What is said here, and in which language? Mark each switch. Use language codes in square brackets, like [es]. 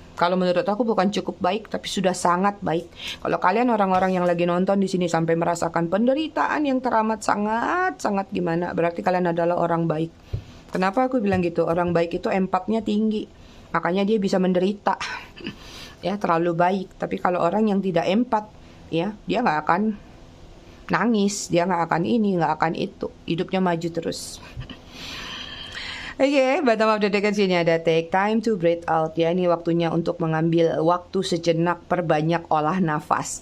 [id] Kalau menurut aku bukan cukup baik, tapi sudah sangat baik. Kalau kalian orang-orang yang lagi nonton di sini sampai merasakan penderitaan yang teramat sangat gimana, berarti kalian adalah orang baik. Kenapa aku bilang gitu? Orang baik itu empatnya tinggi. Makanya dia bisa menderita, ya terlalu baik. Tapi kalau orang yang tidak empat, ya dia nggak akan nangis, dia nggak akan ini, nggak akan itu. Hidupnya maju terus. [en] Oke, bottom of the deck [id] sini ada [en] take time to breathe out. [id] Ya, ini waktunya untuk mengambil waktu sejenak, perbanyak olah nafas.